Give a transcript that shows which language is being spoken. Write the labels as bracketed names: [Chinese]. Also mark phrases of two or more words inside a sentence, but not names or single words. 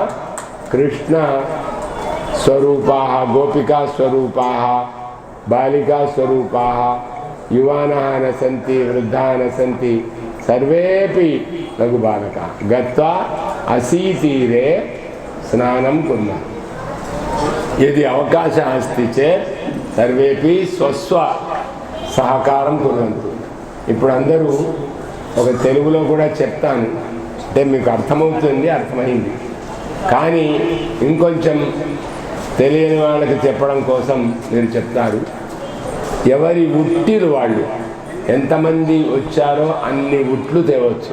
[Sanskrit] कृष्णस्वरूपाः, गोपिकास्वरूपाः, बालिकास्वरूपाः, युवानः न सन्ति, वृद्धाः न सन्ति, सर्वेपि लघुबालकाः गत्वा असीतीरे स्नानं कुर्मः। यदि अवकाशः अस्ति चेत् सर्वेपि स्वस्व सहकारं कुर्वन्तु। [Telugu] ఇప్పుడు అందరూ ఒక తెలుగులో కూడా చెప్తాను, అంటే మీకు అర్థమవుతుంది, అర్థమైంది, కానీ ఇంకొంచెం తెలియని వాళ్ళకి చెప్పడం కోసం మీరు చెప్తారు. ఎవరి ఉట్టిలు వాళ్ళు ఎంతమంది వచ్చారో అన్ని ఉట్లు తేవచ్చు.